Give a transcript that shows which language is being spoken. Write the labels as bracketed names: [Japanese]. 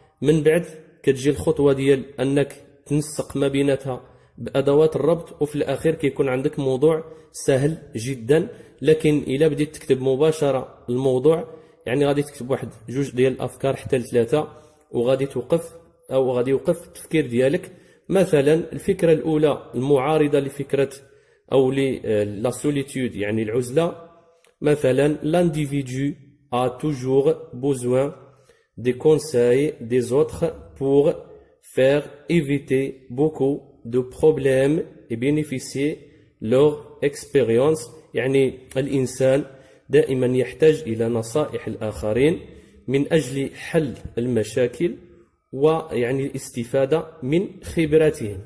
[Arabic] من بعد كتجي الخطوة ديال أنك تنسق ما بيناتها بأدوات الربط، وفي الأخير كيكون عندك موضوع سهل جدا. لكن إلا بديت تكتب مباشرة الموضوع، يعني غادي تكتب واحد جوج ديال الأفكار حتى لثلاثة، وغادي توقف أو غادي يوقف التفكير ديالك. مثلا الفكرة الأولى المعارضة لفكرة أو لا سوليتود يعني العزلة، مثلا [French] l'individu a toujours besoin des conseils des autres pour faire éviter beaucoup de problèmes et bénéficier leur expérience. [Arabic] يعني الإنسان دائما يحتاج إلى نصائح الآخرين من أجل حل المشاكل ويعني الاستفادة من خبراتهم.